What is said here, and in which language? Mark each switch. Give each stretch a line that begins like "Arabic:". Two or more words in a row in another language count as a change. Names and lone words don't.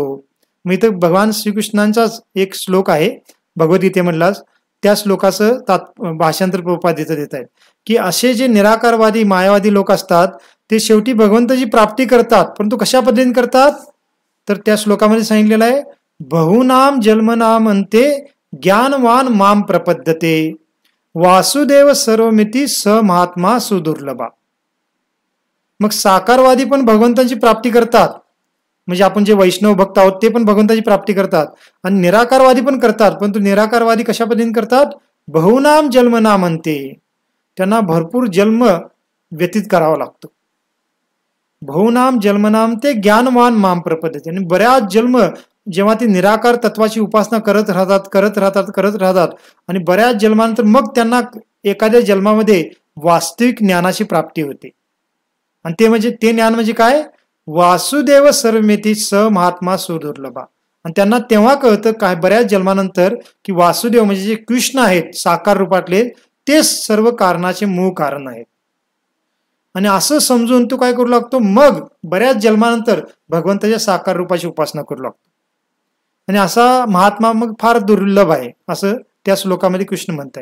Marathi: मग इथं भगवान श्रीकृष्णांचाच एक श्लोक आहे भगवद्गीतेमधलाच, त्या श्लोकाचं भाषांतर प्रभुपाद इथं देत आहेत की असे जे निराकारवादी मायावादी लोक असतात ते शेवटी भगवंताची प्राप्ती करतात, परंतु कशा पद्धतीने करतात तर त्या श्लोकामध्ये सांगितलेलं आहे,
Sanskrit: बहुनाम जन्मनाम अंते ज्ञानवान माम प्रपद्यते वासुदेव सर्वमिती स महात्मा सुदुर्लभा.
Marathi: मग साकारवादी पण भगवंताची प्राप्ती करतात, म्हणजे आपण जे वैष्णव भक्त आहोत ते पण भगवंताची प्राप्ती करतात, आणि निराकारवादी पण करतात, परंतु निराकारवादी कशा पद्धतीने करतात,
Sanskrit: बहुनाम जन्मनाम अंते,
Marathi: त्यांना भरपूर जन्म व्यतीत करावा लागतो.
Sanskrit: बहुनाम जन्मनाम ते ज्ञानवान माम प्रपद्यते,
Marathi: आणि बऱ्याच जन्म जेव्हा ते निराकार तत्वाची उपासना करत राहतात आणि बऱ्याच जन्मानंतर मग त्यांना एखाद्या जन्मामध्ये वास्तविक ज्ञानाची प्राप्ती होते. आणि ते ज्ञान म्हणजे काय,
Sanskrit: वासुदेव सर्वमिती स महात्मा सुदुर्लभा.
Marathi: आणि त्यांना तेव्हा कळतं काय बऱ्याच जन्मानंतर की वासुदेव म्हणजे जे कृष्ण आहेत साकार रूपातले ते सर्व कारणाचे मूळ कारण आहेत. आणि असं समजून तो काय करू लागतो, मग बऱ्याच जन्मानंतर भगवंताच्या साकार रूपाची उपासना करू लागतो. आणि असा महात्मा मग फार दुर्लभ आहे असं त्या श्लोकामध्ये कृष्ण म्हणताय.